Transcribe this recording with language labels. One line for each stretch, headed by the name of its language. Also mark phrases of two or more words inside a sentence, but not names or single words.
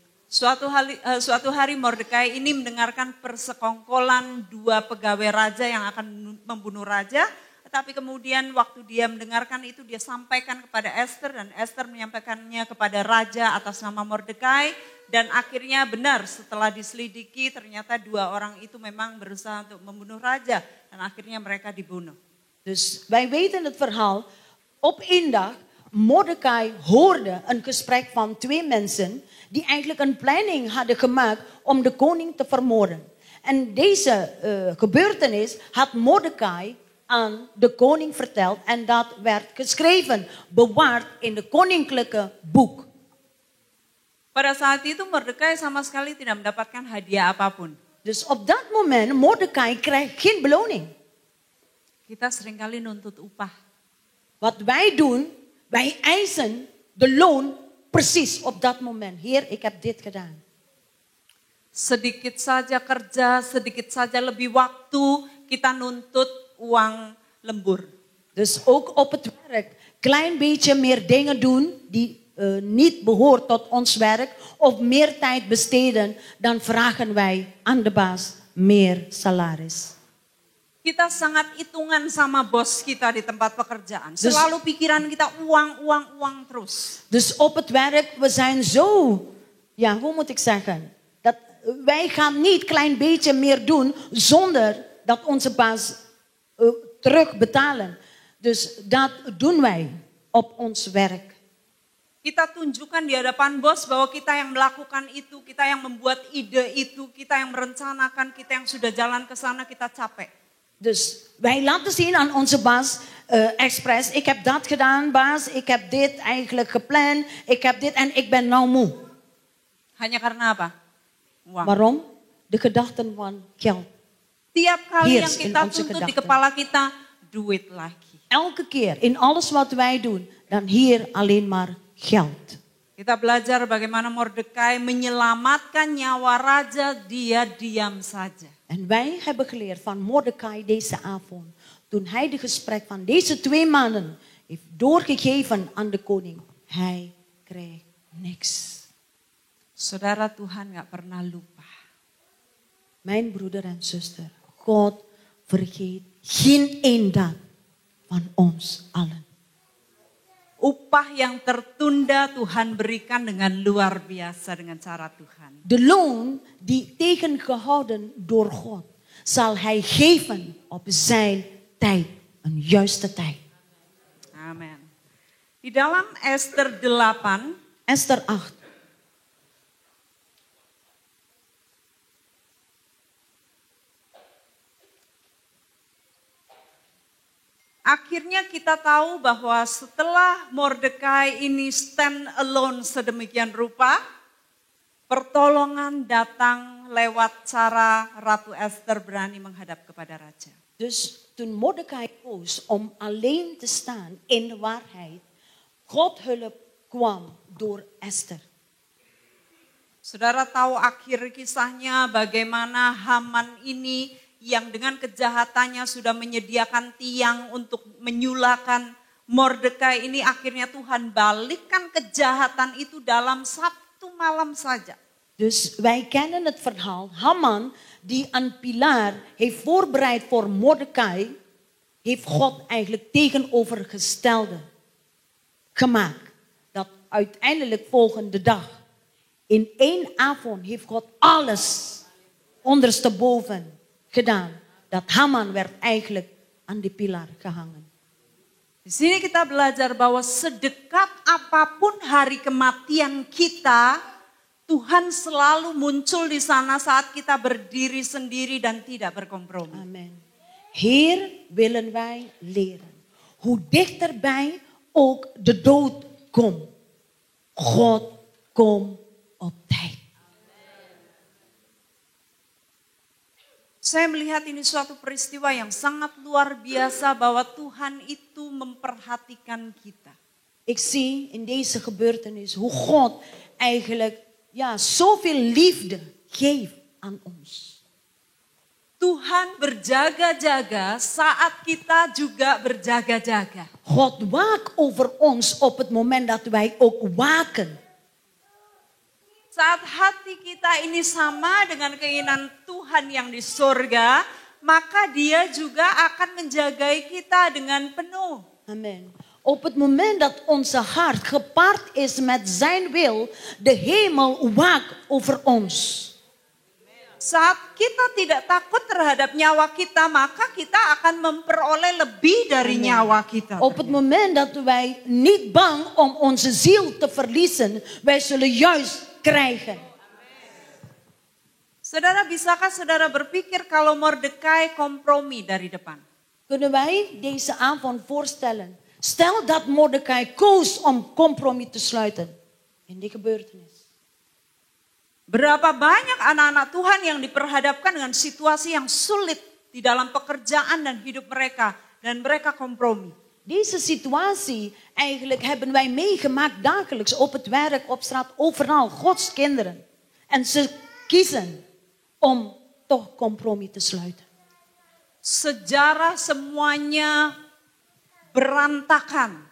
Indonesian: Suatu hari Mordekai ini mendengarkan persekongkolan dua pegawai raja yang akan membunuh raja. Tetapi kemudian waktu dia mendengarkan itu dia sampaikan kepada Esther dan Esther menyampaikannya kepada raja atas nama Mordekai. Dan akhirnya benar setelah diselidiki ternyata dua orang itu memang berusaha untuk membunuh raja. Dan akhirnya mereka dibunuh.
Dutch: Dus wij weten het verhaal. Op één dag, Mordekai hoorde een gesprek van twee mensen die eigenlijk een planning hadden gemaakt om de koning te vermoorden. En deze gebeurtenis had Mordekai aan de koning verteld en dat werd geschreven, bewaard in de koninklijke boek.
Indonesian: Pada saat itu Mordekai sama sekali tidak mendapatkan hadiah apapun.
Dutch: Dus op dat moment, Mordekai krijgt geen beloning.
Indonesian: Kita seringkali nuntut upah.
Dutch: Wat wij doen, wij eisen de loon precies op dat moment. Heer, ik heb dit gedaan.
Indonesian: Sedikit saja kerja, sedikit saja lebih waktu, kita nuntut uang lembur.
Dutch: Dus ook op het werk, klein beetje meer dingen doen die niet behoort tot ons werk of meer tijd besteden, dan vragen wij aan de baas meer salaris.
Indonesian: Kita sangat hitungan sama bos kita di tempat pekerjaan. Selalu pikiran kita uang terus.
Dutch: Dus op het werk, we zijn zo, ja, hoe moet ik zeggen? Dat wij gaan niet klein beetje meer doen zonder dat onze baas terugbetalen. Dus dat doen wij op ons werk.
Indonesian: Kita tunjukkan di hadapan bos bahwa kita yang melakukan itu, kita yang membuat ide itu, kita yang merencanakan, kita yang sudah jalan ke sana, kita capek.
Dutch: Dus wij laten zien aan onze baas expres, ik heb dat gedaan baas, ik heb dit eigenlijk gepland, ik heb dit en ik ben nou moe.
Indonesian: Hanya karena apa? Uang.
Dutch: Waarom? De gedachten van geld.
Indonesian: Tiap kali
Dutch: Heers
Indonesian: yang kita
Dutch: in onze
Indonesian: tuntut di
Dutch: gedachten.
Indonesian: kepala kita, duit lagi.
Dutch: Elke keer in alles wat wij doen, dan hier alleen maar geld.
Indonesian: Kita belajar bagaimana Mordekai menyelamatkan nyawa raja, dia diam saja.
Dutch: En wij hebben geleerd van Mordekai deze avond. Toen hij de gesprek van deze twee mannen heeft doorgegeven aan de koning. Hij kreeg niks.
Indonesian: Saudara, Tuhan gak pernah lupa.
Dutch: Mijn broeder en zuster, God vergeet geen één dag van ons allen.
Indonesian: Upah yang tertunda Tuhan berikan dengan luar biasa dengan cara Tuhan.
Dutch: De loon die tegengehouden door God, zal Hij geven op zijn tijd, een juiste tijd.
Indonesian: Amen. Di dalam Esther 8, Esther 8. akhirnya kita tahu bahwa setelah Mordekai ini
English: stand alone
Indonesian: sedemikian rupa, pertolongan datang lewat cara Ratu Esther berani menghadap kepada raja.
Dutch: Dus toen Mordecai koos om alleen te staan in de waarheid, God hulp kwam door Esther.
Indonesian: Saudara tahu akhir kisahnya bagaimana Haman ini yang dengan kejahatannya sudah menyediakan tiang untuk menyulakan Mordekai ini, akhirnya Tuhan balikkan kejahatan itu dalam 1 malam saja.
Dutch: Dus wij kennen het verhaal. Haman, die een pilaar heeft voorbereid voor Mordecai, heeft God eigenlijk tegenovergestelde gemaakt. Dat uiteindelijk volgende dag, in 1 avond, heeft God alles ondersteboven gedaan. Dat Haman werd eigenlijk aan die pilaar gehangen.
Indonesian: Di sini kita belajar bahwa sedekat apapun hari kematian kita, Tuhan selalu muncul di sana saat kita berdiri sendiri dan tidak berkompromi.
Dutch: Amen. Hier willen wij leren. Hoe dichterbij ook de dood komt. God komt op tijd.
Indonesian: Saya melihat ini suatu peristiwa yang sangat luar biasa bahwa Tuhan itu memperhatikan kita.
Dutch: Ik zie in deze gebeurtenis hoe God eigenlijk zoveel liefde geeft aan ons.
Indonesian: Tuhan berjaga-jaga saat kita juga berjaga-jaga.
Dutch: God waakt over ons op het moment dat wij ook waken.
Indonesian: Saat hati kita ini sama dengan keinginan Tuhan yang di surga, maka Dia juga akan menjagai kita dengan penuh. Amen.
Dutch: Op het moment dat onze hart gepaard is met zijn wil, de hemel waakt over ons.
Indonesian: Saat kita tidak takut terhadap nyawa kita, maka kita akan memperoleh lebih dari nyawa kita.
Dutch: Op het moment dat wij niet bang om onze ziel te verliezen, wij zullen juist krijgen.
Indonesian: Saudara, bisakah saudara berpikir kalau Mordekai kompromi dari depan?
Dutch: Kunnen wij deze avond voorstellen? Stel dat Mordecai koos om compromis te sluiten in die gebeurtenis.
Indonesian: Berapa banyak anak-anak Tuhan yang diperhadapkan dengan situasi yang sulit di dalam pekerjaan dan hidup mereka dan mereka kompromi.
Dutch: Deze situatie eigenlijk hebben wij meegemaakt dagelijks op het werk, op straat, overal. Gods kinderen. En ze kiezen om toch compromis te sluiten.
Indonesian: Sejarah semuanya berantakan.